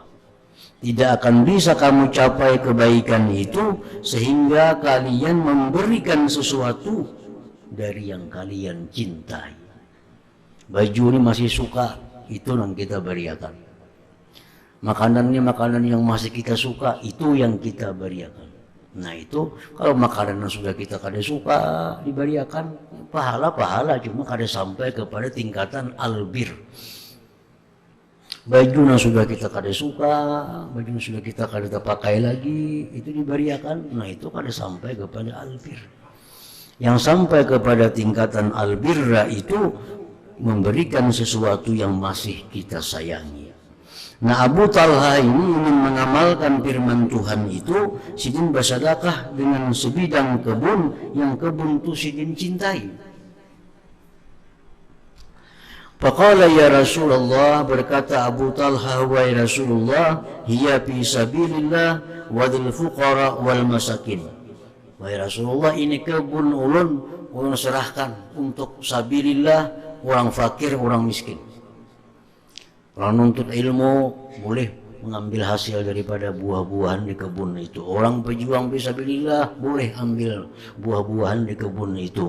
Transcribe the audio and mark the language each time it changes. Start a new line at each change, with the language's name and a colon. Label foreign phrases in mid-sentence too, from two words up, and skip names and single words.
Indonesian: Tidak akan bisa kamu capai kebaikan itu sehingga kalian memberikan sesuatu dari yang kalian cintai.
Banjar: Baju ini masih suka, itu yang kita beriakan. Makanannya makanan yang masih kita suka, itu yang kita beriakan. Nah itu kalau makanan yang sudah kita kada suka diberiakan, pahala cuma kada sampai kepada tingkatan albir. Baju yang sudah kita kada suka, baju yang sudah kita kada pakai lagi, itu diberiakan. Nah itu kada sampai kepada albir. Yang sampai kepada tingkatan albirra itu memberikan sesuatu yang masih kita sayangi. Nah Abu Talha ini ingin mengamalkan firman Tuhan itu, Sidin bersedekah dengan sebidang kebun yang kebun itu Sidin cintai.
Arabic: فقال يا رسول الله,
Indonesian: berkata Abu Talha, wahai Rasulullah,
Arabic: هي في سبيل الله وذي الفقراء والمساكين.
Banjar: Wahai Rasulullah, ini kebun ulun serahkan untuk sabilillah, orang fakir, orang miskin.
Indonesian: Orang nuntut ilmu boleh mengambil hasil daripada buah-buahan di kebun itu. Orang pejuang fisabilillah boleh ambil buah-buahan di kebun itu.